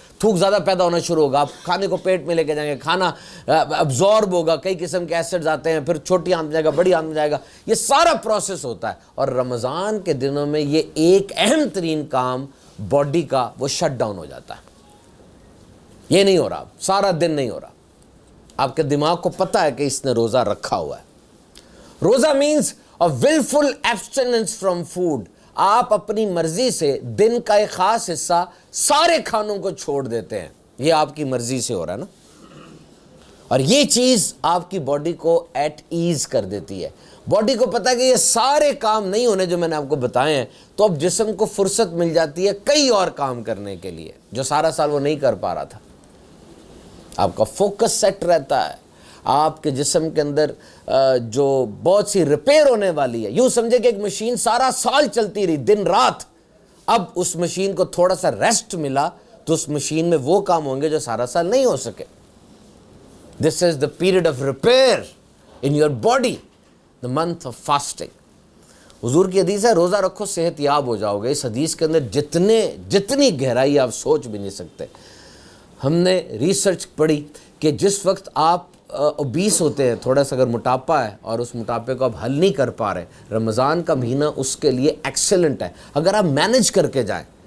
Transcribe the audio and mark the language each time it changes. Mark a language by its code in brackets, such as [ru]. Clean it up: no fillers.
[ur] تھوک زیادہ پیدا ہونا شروع ہوگا, آپ کھانے کو پیٹ میں لے کے جائیں گے, کھانا ابزارب ہوگا, کئی قسم کے ایسڈز آتے ہیں, پھر چھوٹی آنت میں جائے گا, بڑی آنت میں جائے گا, یہ سارا پروسیس ہوتا ہے. اور رمضان کے دنوں میں یہ ایک اہم ترین کام باڈی کا وہ شٹ ڈاؤن ہو جاتا ہے. یہ نہیں ہو رہا, سارا دن نہیں ہو رہا. آپ کے دماغ کو پتہ ہے کہ اس نے روزہ رکھا ہوا ہے. [en] روزہ means a willful abstinence from food. [ur] آپ اپنی مرضی سے دن کا ایک خاص حصہ سارے کھانوں کو چھوڑ دیتے ہیں, یہ آپ کی مرضی سے ہو رہا ہے نا, اور یہ چیز آپ کی باڈی کو ایٹ ایز کر دیتی ہے. باڈی کو پتہ ہے کہ یہ سارے کام نہیں ہونے جو میں نے آپ کو بتائے ہیں, تو اب جسم کو فرصت مل جاتی ہے کئی اور کام کرنے کے لیے جو سارا سال وہ نہیں کر پا رہا تھا. آپ کا فوکس سیٹ رہتا ہے, آپ کے جسم کے اندر جو بہت سی ریپیئر ہونے والی ہے. یوں سمجھے کہ ایک مشین سارا سال چلتی رہی دن رات, اب اس مشین کو تھوڑا سا ریسٹ ملا تو اس مشین میں وہ کام ہوں گے جو سارا سال نہیں ہو سکے. [en] This is the period of repair in your body, the month of fasting. [ur] حضور کی حدیث ہے روزہ رکھو صحت یاب ہو جاؤ گے. اس حدیث کے اندر جتنی گہرائی آپ سوچ بھی نہیں سکتے. ہم نے ریسرچ پڑھی کہ جس وقت آپ اوبیس ہوتے ہیں, تھوڑا سا اگر موٹاپا ہے اور اس موٹاپے کو آپ حل نہیں کر پا رہے, رمضان کا مہینہ اس کے لیے ایکسلنٹ ہے اگر آپ مینج کر کے جائیں.